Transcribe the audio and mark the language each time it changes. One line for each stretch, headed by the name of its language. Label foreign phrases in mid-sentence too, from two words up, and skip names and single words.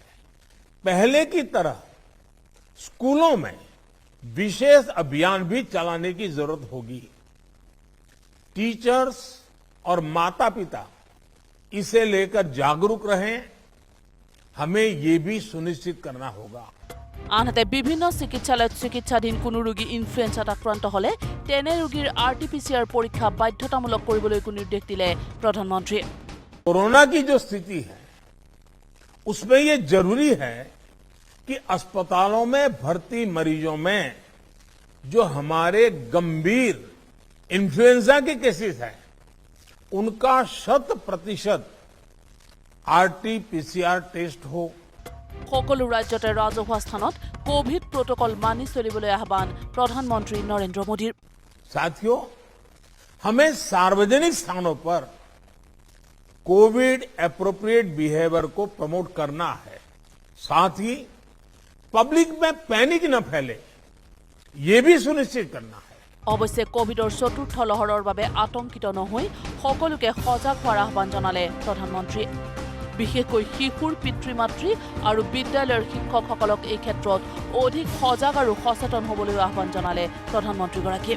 Hindi: पहले की तरह स्कूलों में विशेष अभियान भी चलाने की जरूरत होगी। टीचर्स और माता पिता इसे लेकर जागरूक रहें, हमें ये भी सुनिश्चित करना होगा।
Assamese: আনহাতে বিভিন্ন চিকিৎসালয়ত চিকিৎসাধীন কোনো ৰোগী ইনফ্লুৱেঞ্জাত আক্ৰান্ত হলে তেনে ৰোগীৰ RT-PCR পৰীক্ষা বাধ্যতামূলক কৰিবলৈ নিৰ্দেশ দিলে প্ৰধানমন্ত্ৰীয়ে।
Hindi: कोरोना की जो स्थिति है उसमें ये जरूरी है कि अस्पतालों में भर्ती मरीजों में जो हमारे गंभीर इन्फ्लुएंजा के केसेस हैं उनका 100% RT-PCR टेस्ट हो।
Assamese: সকলো ৰাজ্যতে ৰাজহুৱা স্থানত কোভিড প্ৰোটোকল মানি চলিবলৈ আহ্বান প্ৰধানমন্ত্ৰী নৰেন্দ্ৰ মোদীৰ।
Hindi: साथियों, हमें सार्वजनिक स्थानों पर
English: Covid appropriate behaviour
Hindi: को प्रमोट करना है। साथ ही पब्लिक में पैनिक न फैले, ये भी सुनिश्चित करना है।
Assamese: অৱশ্যে কোভিডৰ চতুৰ্থ লহৰৰ বাবে আতংকিত নহৈ সকলোকে সজাগ হোৱাৰ আহ্বান জনালে প্ৰধানমন্ত্ৰীয়ে। বিশেষকৈ শিশুৰ পিতৃ-মাতৃ আৰু বিদ্যালয়ৰ শিক্ষকসকলক এই ক্ষেত্ৰত অধিক সজাগ আৰু সচেতন হ'বলৈ আহ্বান জনালে প্ৰধানমন্ত্ৰীগৰাকীয়ে।